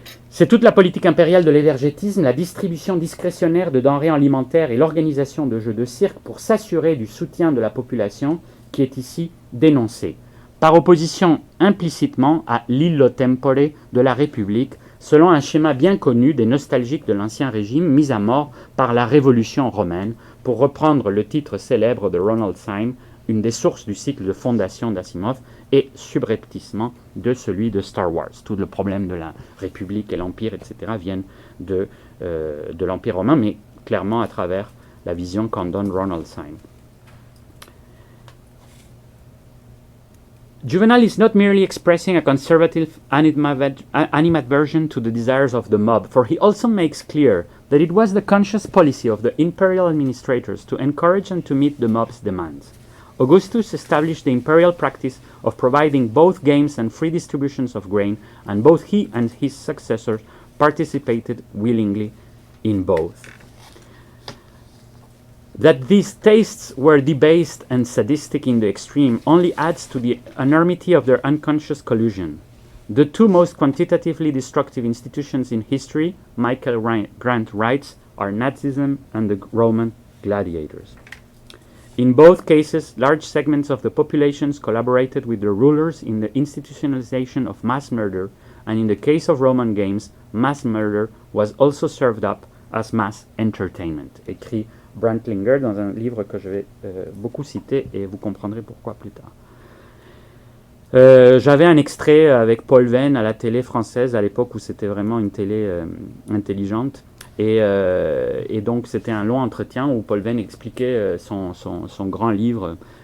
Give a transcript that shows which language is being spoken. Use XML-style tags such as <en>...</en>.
<fr>C'est toute la politique impériale de l'évergétisme, la distribution discrétionnaire de denrées alimentaires et l'organisation de jeux de cirque pour s'assurer du soutien de la population qui est ici dénoncée, par opposition implicitement à l'illo tempore de la République, selon un schéma bien connu des nostalgiques de l'Ancien Régime mis à mort par la Révolution romaine, pour reprendre le titre célèbre de Ronald Syme, une des sources du cycle de fondation d'Asimov, et subrepticement de celui de Star Wars. Tout le problème de la République et l'Empire, etc., viennent de l'Empire romain, mais clairement à travers la vision qu'en donne Ronald Syme.</fr> <en>Juvenal is not merely expressing a conservative animadversion to the desires of the mob, for he also makes clear that it was the conscious policy of the imperial administrators to encourage and to meet the mob's demands. Augustus established the imperial practice of providing both games and free distributions of grain, and both he and his successors participated willingly in both. That these tastes were debased and sadistic in the extreme only adds to the enormity of their unconscious collusion. The two most quantitatively destructive institutions in history, Michael Grant writes, are Nazism and the Roman gladiators. In both cases, large segments of the populations collaborated with the rulers in the institutionalization of mass murder, and in the case of Roman games, mass murder was also served up as mass entertainment.</en> <fr>Écrit Brantlinger dans un livre que je vais beaucoup citer et vous comprendrez pourquoi plus tard. J'avais un extrait avec Paul Venn à la télé française à l'époque où c'était vraiment une télé intelligente et donc c'était un long entretien où Paul Venn expliquait son grand livre</fr>